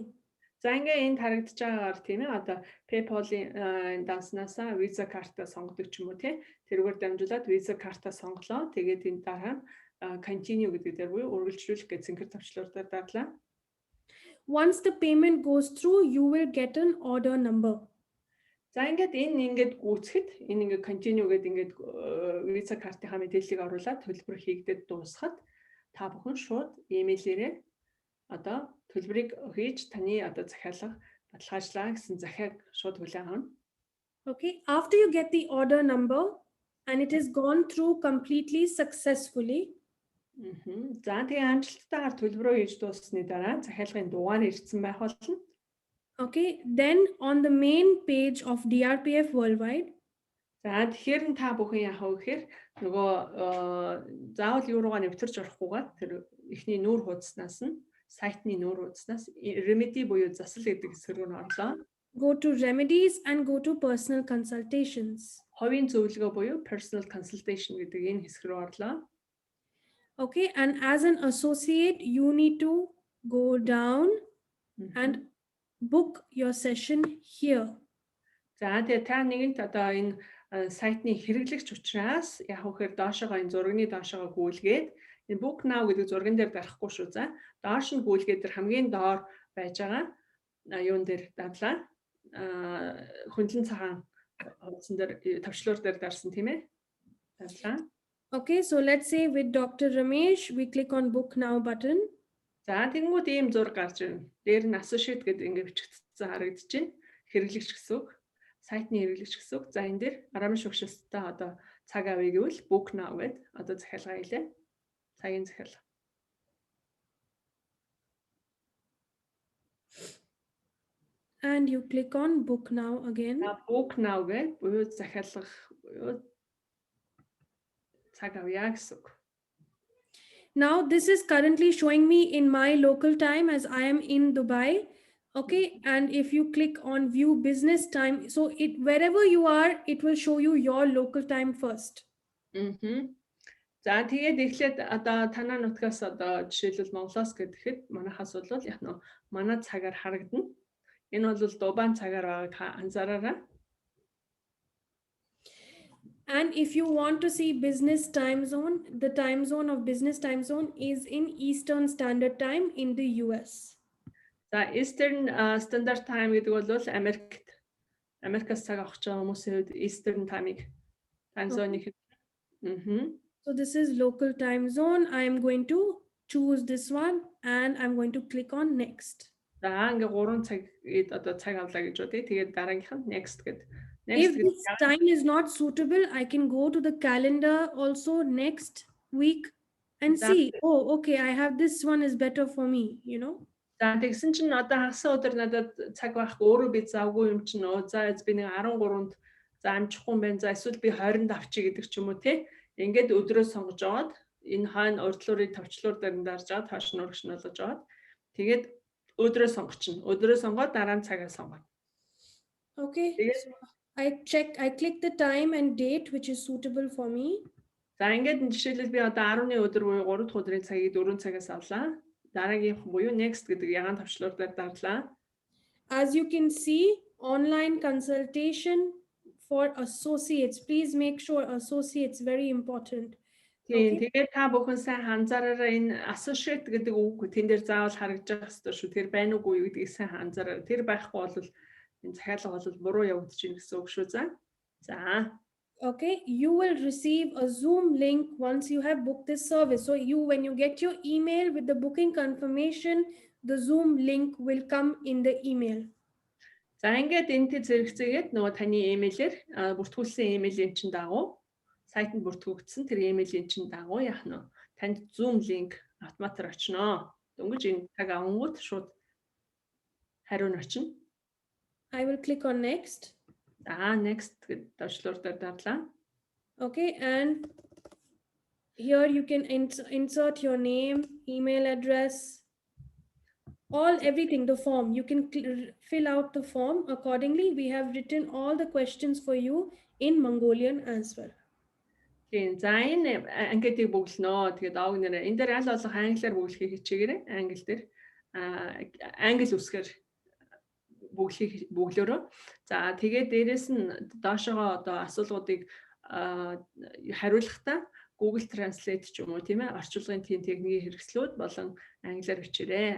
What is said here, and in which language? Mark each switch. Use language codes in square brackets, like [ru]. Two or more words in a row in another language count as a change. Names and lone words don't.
[mn] За ингээ энд харагдаж байгаагаар тийм ээ одоо PayPal-ийн данснасаа Visa картаа сонгодог ч юм уу тий. Тэрүүгээр дамжуулаад Visa картаа сонголоо. Тэгээд энэ дараа continue гэдэг дээр буюу үргэлжлүүлэх гэж цэнхэр тавчлаар дарлаа. [en] Once the payment goes through, you will get an order number. [mn] За ингээд энэ гүйцэхэд энэ ингээд continue гэдэг ингээд Visa картынхаа мэдээллийг оруулаад төлбөр хийгдээд дуусахад та бүхэн шууд имэйлээрээ одоо төлбөрийг хийж таны одоо захиалга баталгаажлаа гэсэн захиаг шууд хүлээн авна. [en] Okay, after you get the order number and it has gone through completely successfully. [mn] За тэгээ амжилттайгаар төлбөрөө хийж дууссаны дараа захиалгын дугаар ирсэн байх болно. [en] Okay, then on the main page of DRPF Worldwide. [mn] За тэгэхээр та бүхэн яах вэ гэхээр нөгөө заавал юу руугаа нэвтэрч орохгүйгээр тэр эхний нүүр хуудаснаас нь сайтны нүүр хуудаснаас remedy буюу засал гэдэг хэсэг рүү орлоо. [en] Go to remedies and go to personal consultations. [mn] Хувийн зөвлөгөө буюу [en] personal consultation [mn] гэдэг энэ хэсэг рүү орлоо. [en] Okay, and as an associate, you need to go down and book your session here. [mn] За тэгээ та нэгэнт одоо энэ сайтны хэрэглэгч учраас яг үхээр доошогоо энэ зургийн доошогоо гүйлгээд энэ [en] book now [mn] гэдэг зурган дээр дарахгүй шүү. За доош нь гүйлгээд тэр хамгийн доор байж байгаа юун дээр дадлаа. Хөндлөн цагаан хуудсан дээр тавчлуур дээр дарсан тийм ээ. Дадлаа. [en] Okay, so let's say with Dr. Ramesh, we click on book now button. [mn] За тэгэнгүүт ийм зураг гарч ирнэ. Дээр нь associate гэдэг ингэ бичигдсэн харагдаж байна. Хэрэглэгч гэсэн үг. Сайтны хэрэглэгч гэсэн үг. За энэ дээр арамын шугшилттай одоо цаг авъя гэвэл [en] book now [mn] гэдэг одоо захиалга хийлээ. Цагийн захиалга. [en] And you click on book now again. Book now [mn] гэдэг буюу захиалгах буюу цаг авъя гэсэн үг. [en] Now this is currently showing me in my local time as I am in Dubai. Okay, and if you click on view business time, so it wherever you are, it will show you your local time first. [mn] За тэгээд эхлээд одоо танаа нутгаас одоо жишээлбэл Монголоос гэхэд манайхаас бол яг нь манай цагаар харагдана. Энэ бол Дубайн цагаар байгааг анзаараарай. [en] And if you want to see business time zone, the time zone of business time zone is in Eastern Standard Time in the US. [mn] За Eastern Standard Time гэдэг бол Америкаас цаг авах гэж байгаа хүмүүсийн хувьд Eastern Time-ыг [en] time zone- [mn] ыг. [en] So this is local time zone. I am going to choose this one and I'm going to click on next. [mn] За ингээ 3 цагид одоо цаг авлаа гэж үү. Тэгээд дараагийнх нь next гэдэг. [en] If this time is not suitable, I can go to the calendar also next week and see, oh, okay, I have this one is better for me, you know. [mn] За тэгсэн чинь одоо хагас өдөр надад цаг байхгүй өөрөө би завгүй юм чинь за би нэг 13-нд за амжихгүй юм байна. За эсвэл би 20-нд авчи гэдэг ч юм уу те. Ингээд өдрөө сонгож аваад энэ хаана урдлуурыг товчлуур дээр дарж аваад хойш нурагч нь болгож аваад тэгээд өдрөө сонгочихно. Өдрөө сонгоод дараа нь цагаа сонгоно. [en] Okay. So I click the time and date which is suitable for me. [mn] За ингээд жишээлбэл би одоо 10-ны өдөр буюу 3 дахь өдрийн цагийг 4 цагаас авлаа. Дараагийн буюу next гэдэг ягаан товчлуур дээр дарлаа. [en] As you can see, online consultation for associates. Please make sure associates very important. [mn] Тэгээд та бүхэн сайн анзаараарай энэ associate гэдэг үг тэн дээр заавал харагдаж байх ёстой шүү. Тэр байна уугүй гэдгийг сайн анзаараарай. Тэр байхгүй бол энэ захиалга бол буруу явагдаж байна гэсэн үг шүү. За. [en] Okay, you will receive a Zoom link once you have booked this service. So when you get your email with the booking confirmation, the Zoom link will come in the email. [mn] За ингээд энэтэй зэрэгцээгээд нөгөө таны имэйлээр бүртгүүлсэн имэйлийн чинь дагуу сайтанд бүртгүүлсэн тэр имэйлийн чинь дагуу яах нь танд Zoom link автоматар очно. Дөнгөж энэ цаг авангууд шууд хариу нь очно. [en] I will click on next. [mn] Next гэдэг товчлуур дээр дарлаа. [en] Okay, and here you can insert your name, email address, everything, the form. You can fill out the form accordingly. We have written all the questions for you in Mongolian as well. [mn] Тийм. За энэ анкетыг бүглэнэ. Тэгээд ог нэрээ энэ дээр аль болох англиар бүглэхийг хичээгээрэй. Англи дээр англи үсгээр бүглөөрөө. За тэгээд дээрэс нь доошогоо одоо асуулгуудыг хариулахдаа Google Translate ч юм уу тийм ээ орчуулгын тийм техникийн хэрэгслүүд болон англиар бичээрэй.